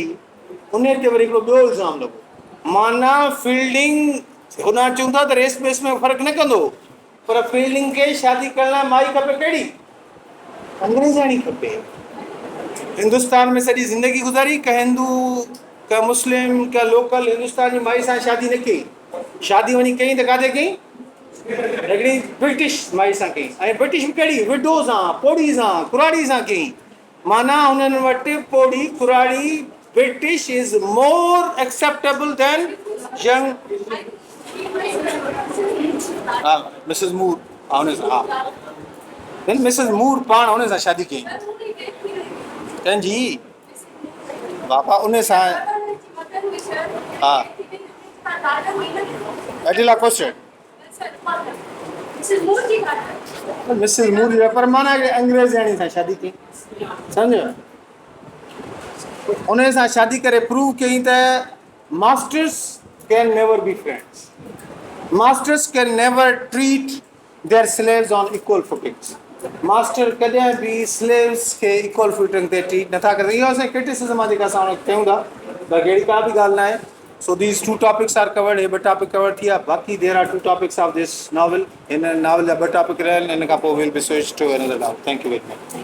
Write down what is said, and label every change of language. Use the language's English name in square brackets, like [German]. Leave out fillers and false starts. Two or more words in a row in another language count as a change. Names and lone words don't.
[Sindhi] उन ते वरी हिकिड़ो ॿियो इल्ज़ाम लॻो, माना फील्डिंग, हुन चवंदा था त [English] race base [Sindhi] में फ़र्क़ु न कंदो, पर फील्डिंग खे शादी करण लाइ माई खपे कहिड़ी, अंग्रेज़ाणी खपे। हिंदुस्तान में सॼी ज़िंदगी गुज़ारी, का हिंदू का मुस्लिम का लोकल हिंदुस्तान जी माई सां शादी न कई, शादी वञी कई त काथे कई, हिकिड़ी ब्रिटिश माई सां कई, ऐं ब्रिटिश बि कहिड़ी, विडो सां, पोड़ी सां, कुराड़ी सां कई। माना हुननि वटि पोड़ी कुराड़ी [English] British is more acceptable than young. [Sindhi] हा मिसिस मूर, हा हुन सां, हा मिसिस मूर पाण हुन सां शादी कई, कंहिंजी बाबा उन सां, हा एडिला कोस्टेट, मिसिस मूर जी, पर माना अंग्रेज़ाणी सां शादी कई, सम्झो, उन सां शादी करे प्रूव कई त [English] masters can never be friends, masters can never treat their slaves on equal footings, [Sindhi] मास्टर कॾहिं बि स्लेव्स खे [English] equal footing [Sindhi] ते ट्रीट नथा कनि। इहो असांजी क्रिटिसिज़म आहे जेका असां हुनखे कयूं था, बाक़ी अहिड़ी का बि ॻाल्हि न आहे। [English] So these two topics are covered, [Sindhi] हे ॿ टॉपिक कवर थी विया, बाक़ी [English] there are two topics of this novel. [Sindhi] हिन नॉवल जा ॿ टॉपिक रहिया आहिनि, हिन खां पोइ [English] will be switch to another novel. Thank you very